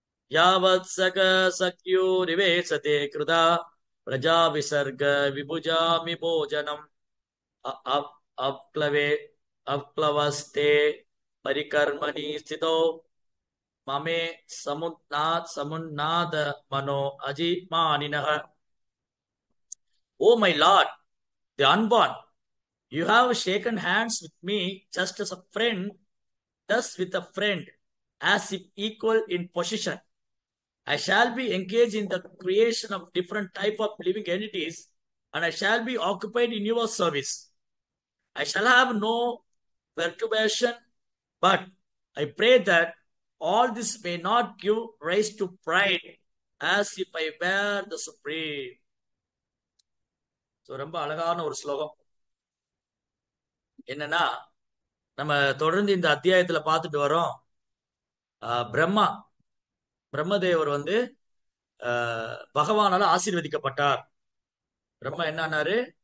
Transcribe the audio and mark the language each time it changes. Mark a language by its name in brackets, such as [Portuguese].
[Sanskrit] யாவத் சக சக்யோ நிவேசதே கிருதா பிரஜா விசர்க விபுஜாமி போஜனம் அப்ளவே அப்ளவஸ்தே பரிகர்மணி ஸ்திதோ மமே சமுன்னாத மனோ அஜிமானினஹ. [English] O my Lord, the unborn, you have shaken hands with me just as a friend does with a friend, as if equal in position. I shall be engaged in the creation of different type of living entities, and I shall be occupied in your service. I shall have no perturbation, but I pray that all this may not give rise to pride, as if I were the supreme. [Tamil] So, ரொம்ப அழகான ஒரு ஸ்லோகம். என்னன்னா, நம்ம தொடர்ந்து இந்த அத்தியாயத்துல பார்த்துட்டு வரோம். பிரம்மா பிரம்மதேவர் வந்து பகவானால ஆசீர்வதிக்கப்பட்டார். பிரம்மா என்னன்னாரு?